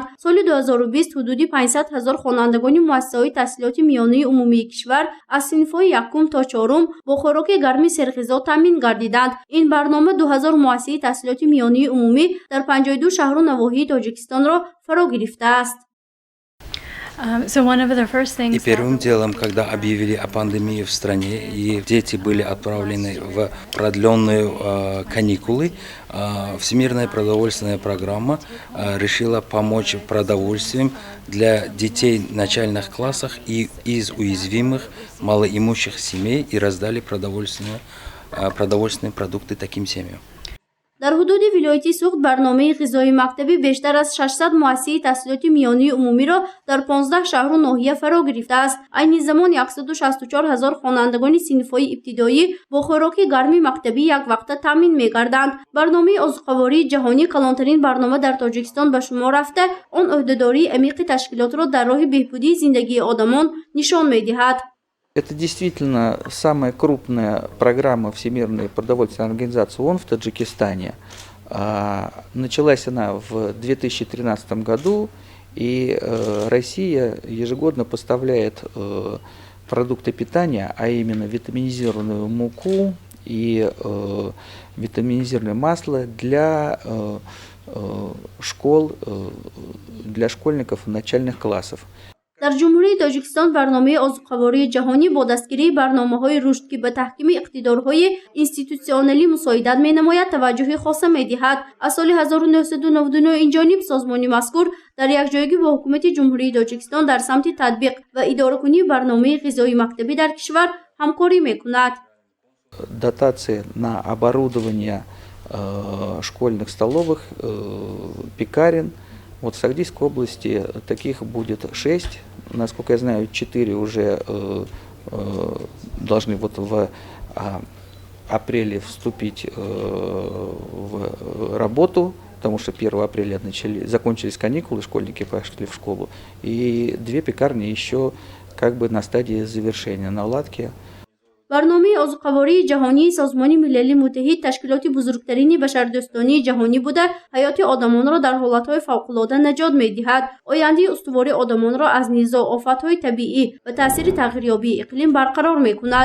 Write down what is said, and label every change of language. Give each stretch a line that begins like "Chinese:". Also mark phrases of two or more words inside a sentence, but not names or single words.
Tajik: سال 2020 حدود 500,000 خوانندگان مؤسسه‌های تحصیلات میانه عمومی کشور از صنف‌های یکم تا چهارم با خوراک گرم سرغذا تامین گردیدند. این برنامه 2000 مؤسسه تحصیلات میانه عمومی در 52 شهر و نواحی تاجیکستان را فرا گرفته است.
Russian: И первым делом, когда объявили о пандемии в стране и дети были отправлены в продленные каникулы, Всемирная продовольственная программа решила помочь продовольствием для детей в начальных классах и из уязвимых малоимущих семей и раздали продовольственные продукты таким семьям.
Tajik: در حدود ولایت سوخت برنامه غذایی مکتبی بیشتر از 600 مؤسسه تحصیلات میانه عمومی را در 15 شهر و ناحیه فرا گرفته است. عین زمان 164,000 خوانندگان صنف‌های ابتدایی با خوراک گرم مکتبی یک وقته تامین می‌گردند. برنامه آذوقه‌واری جهانی کلانترین برنامه در تاجیکستان به شمار رفته، آن عهده‌داری عمیق تشکیلات را در راه بهبودی زندگی آدمان نشان می‌دهد.
Russian: Это действительно самая крупная программа Всемирной продовольственной организации ООН в Таджикистане. Началась она в 2013 году, и Россия ежегодно поставляет продукты питания, а именно витаминизированную муку и витаминизированное масло для школ, для школьников начальных классов.
Tajik: در جمهوری تاجیکستان برنامه آذوقه‌واری جهانی با دستگیری برنامه‌های رشد که به تحکیم اقتدارهای اینستیتوسیونالی مساعدت می‌نماید توجه خاص می‌دهد. از سال 1999 این جانب سازمان مذکور در یک جایگی با حکومت جمهوری تاجیکستان در سمت تطبیق و اداره‌کنی برنامه غذایی مکتبی در кишвар همکاری می‌کند.
Russian: Дотации на оборудование школьных столовых, пекарен. Вот в Сагдийской области таких будет 6, насколько я знаю, 4 уже должны вот в апреле вступить в работу, потому что 1 апреля закончились каникулы, школьники пошли в школу, и 2 пекарни еще как бы на стадии завершения, наладки.
Tajik: برنامه آذوقه‌واری جهانی سازمان ملل متحد تشکیلات بزرگترین بشردوستانه جهانی بوده، حیات آدمان را در حالتهای فوق‌العاده نجات می‌دهد. آینده استواری آدمان را از نیز آفت‌های طبیعی و تأثیر تغییریابی اقلیم برقرار می‌کند.